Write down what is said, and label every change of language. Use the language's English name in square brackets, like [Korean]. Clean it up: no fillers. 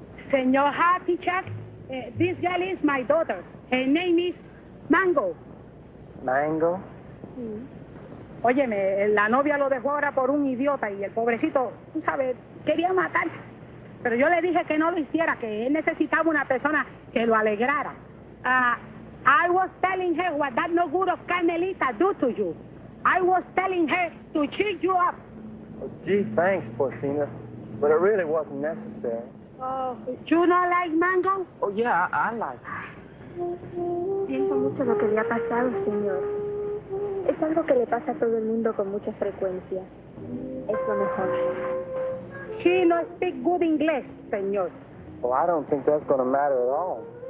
[English] Senor Happy Chuck, this girl is my daughter. Her name is Mango. Mango? [Spanish] Óyeme, la novia lo dejó ahora por un idiota y el pobrecito, tú sabes, quería matar. Pero yo le dije que no lo hiciera, que él necesitaba una persona que lo alegrara. [English] I was telling her what that no good of Carmelita do to you. I was telling her to cheer you up. Oh, gee, thanks, Porcina. But it really wasn't necessary. Oh, you not like Mango? Oh, yeah, I like [Spanish] Siento mucho lo que le ha pasado, señor. Es algo que le pasa a todo el mundo con mucha frecuencia. Es lo mejor. [English] She no speak good English, señor. Well, I don't think that's going to matter at all.